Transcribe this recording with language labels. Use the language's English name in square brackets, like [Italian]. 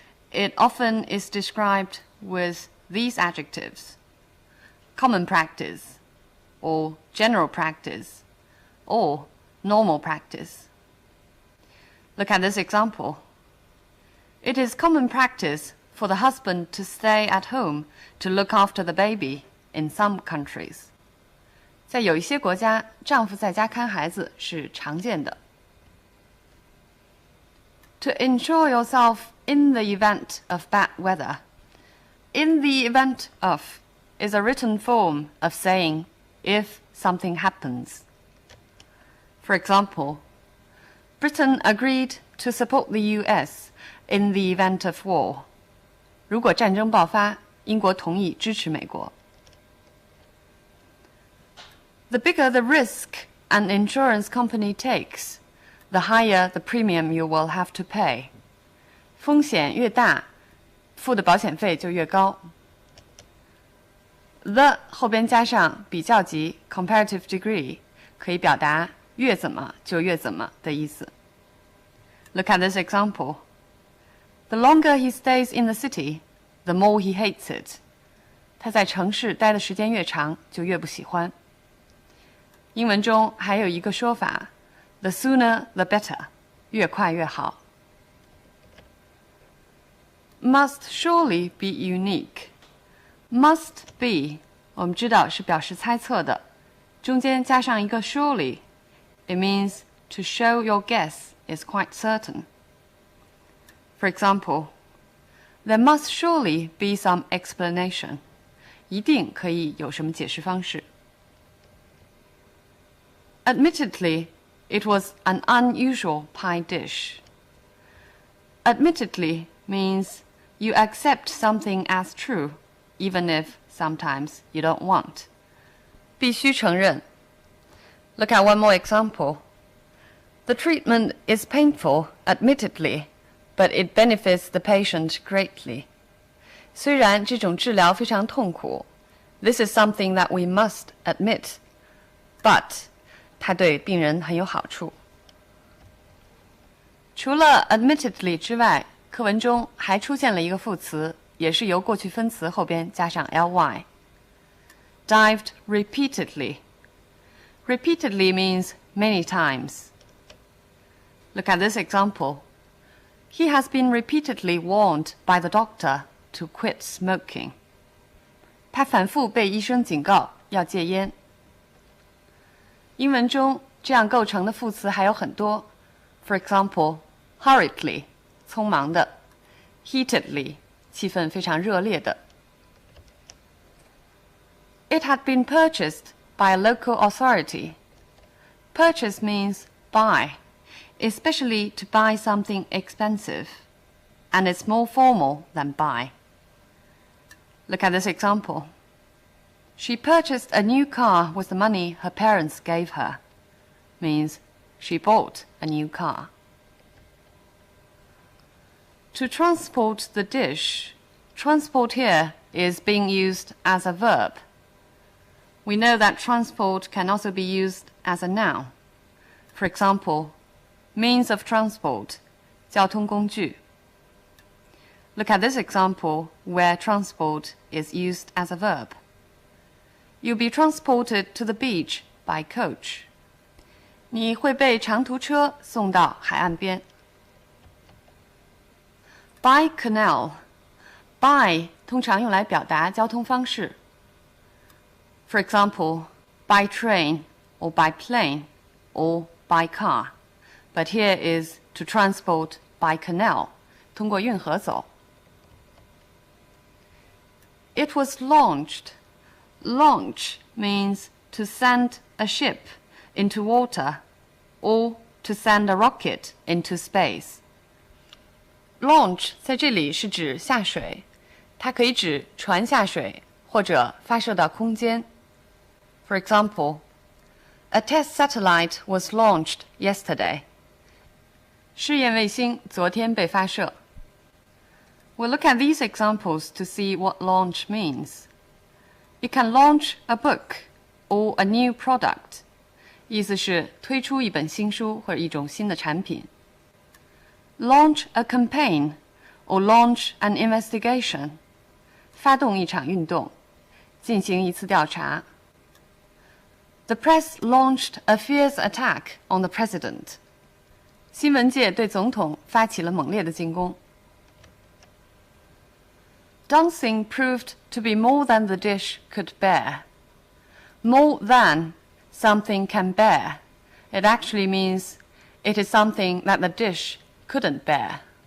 [English] It often is described with these adjectives: common practice, or general practice, or normal practice. Look at this example. It is common practice for the husband to stay at home to look after the baby in some countries. [Chinese] 在有一些国家，丈夫在家看孩子是常见的。 [English] To insure yourself in the event of bad weather. In the event of is a written form of saying if something happens. For example, Britain agreed to support the US in the event of war. [Chinese] 如果战争爆发，英国同意支持美国。 [English] The bigger the risk an insurance company takes, the higher the premium you will have to pay. [Chinese] 风险越大，付的保险费就越高。 The 后边加上比较级 [English] comparative degree， [Chinese] 可以表达越怎么就越怎么的意思。 [English] Look at this example. The longer he stays in the city, the more he hates it. [Chinese] 他在城市待的时间越长，就越不喜欢。英文中还有一个说法 ， [English] the sooner the better， [Chinese] 越快越好。 [English] Must surely be unique. Must be， [Chinese] 我们知道是表示猜测的，中间加上一个 [English] surely， it means to show your guess is quite certain. For example, there must surely be some explanation. [Chinese] 一定可以有什么解释方式。 [English] Admittedly, it was an unusual pie dish. Admittedly means you accept something as true, even if sometimes you don't want. [Chinese] 必须承认。 [English] Look at one more example. The treatment is painful, admittedly, but it benefits the patient greatly. [Chinese] 虽然这种治疗非常痛苦 ， [English] this is something that we must admit, but [Chinese] 它对病人很有好处。除了 admittedly 之外，课文中还出现了一个副词，也是由过去分词后边加上 ly。 [English] Dived repeatedly. Repeatedly means many times. Look at this example. He has been repeatedly warned by the doctor to quit smoking. [Chinese] 他反复被医生警告要戒烟。英文中这样构成的副词还有很多。 [English] For example, hurriedly, [Chinese] 匆忙的 [English] ；heatedly, [Chinese] 气氛非常热烈的。 [English] It had been purchased by a local authority. Purchase means buy, especially to buy something expensive, and it's more formal than buy. Look at this example. She purchased a new car with the money her parents gave her. Means she bought a new car. To transport the dish, transport here is being used as a verb. We know that transport can also be used as a noun. For example, means of transport, [Chinese] 交通工具. [English] Look at this example where transport is used as a verb. You'll be transported to the beach by coach. [Chinese] 你会被长途车送到海岸边。 [English] By canal. [Chinese] By 通常用来表达交通方式。 [English] For example, by train, or by plane, or by car. But here is to transport by canal, [Chinese] 通过运河走。 [English] It was launched. Launch means to send a ship into water or to send a rocket into space. [Chinese] Launch 在这里是指下水，它可以指船下水或者发射到空间。 [English] For example, a test satellite was launched yesterday. [Chinese] 试验卫星昨天被发射。 [English] We'll look at these examples to see what launch means. You can launch a book or a new product. [Chinese] 意思是推出一本新书或者一种新的产品。 [English] Launch a campaign or launch an investigation. [Chinese] 发动一场运动，进行一次调查。 [English] The press launched a fierce attack on the president. [Chinese] 新闻界对总统发起了猛烈的进攻。 [English] Dancing proved to be more than the dish could bear. More than something can bear. It actually means it is something that the dish couldn't bear.